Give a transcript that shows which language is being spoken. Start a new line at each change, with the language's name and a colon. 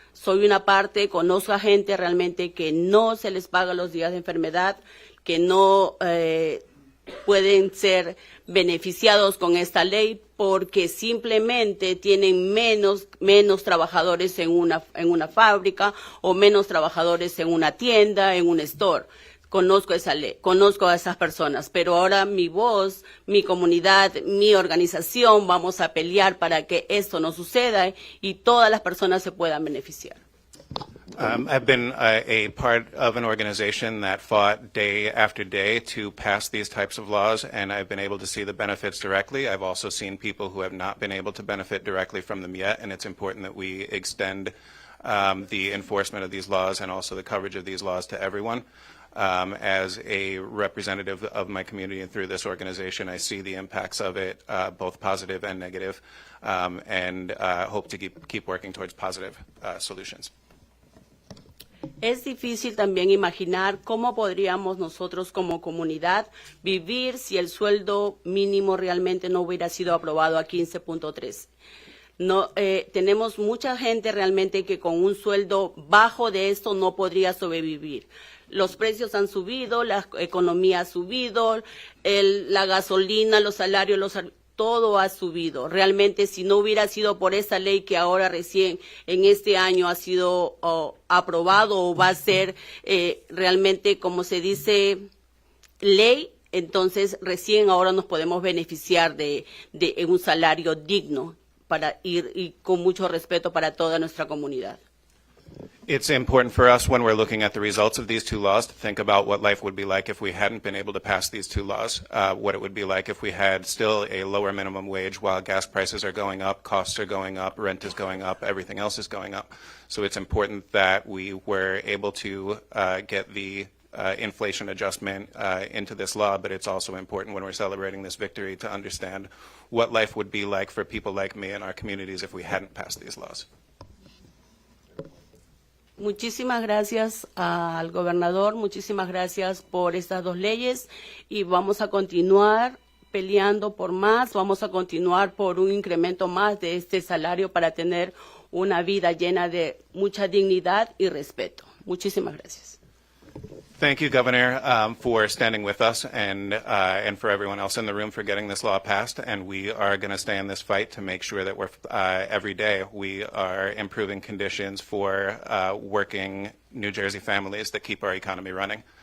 Spanish: Soy una parte, conozco a gente realmente que no se les paga los días de enfermedad, que no pueden ser beneficiados con esta ley porque simplemente tienen menos trabajadores en una fábrica o menos trabajadores en una tienda, en un store. conozco esa ley, conozco a esas personas, pero ahora mi voz, mi comunidad, mi organización, vamos a pelear para que esto no suceda y todas las personas se puedan beneficiar.
English: I've been a part of an organization that fought day after day to pass these types of laws, and I've been able to see the benefits directly. I've also seen people who have not been able to benefit directly from them yet, and it's important that we extend the enforcement of these laws and also the coverage of these laws to everyone. As a representative of my community and through this organization, I see the impacts of it, both positive and negative, and hope to keep working towards positive solutions.
Spanish: Es difícil también imaginar cómo podríamos nosotros como comunidad vivir si el sueldo mínimo realmente no hubiera sido aprobado a 15.3. No, tenemos mucha gente realmente que con un sueldo bajo de esto no podría sobrevivir. Los precios han subido, la economía ha subido, la gasolina, los salarios, todo ha subido. Realmente, si no hubiera sido por esa ley que ahora recién en este año ha sido aprobado o va a ser realmente, como se dice, ley, entonces recién ahora nos podemos beneficiar de un salario digno para ir y con mucho respeto para toda nuestra comunidad.
English: It's important for us when we're looking at the results of these two laws to think about what life would be like if we hadn't been able to pass these two laws, what it would be like if we had still a lower minimum wage while gas prices are going up, costs are going up, rent is going up, everything else is going up. So it's important that we were able to get the inflation adjustment into this law, but it's also important when we're celebrating this victory to understand what life would be like for people like me in our communities if we hadn't passed these laws.
Spanish: Muchísimas gracias al gobernador, muchísimas gracias por estas dos leyes y vamos a continuar peleando por más, vamos a continuar por un incremento más de este salario para tener una vida llena de mucha dignidad y respeto. Muchísimas gracias.
English: Thank you, Governor, for standing with us and for everyone else in the room for getting this law passed. And we are going to stay in this fight to make sure that we're every day we are improving conditions for working New Jersey families that keep our economy running.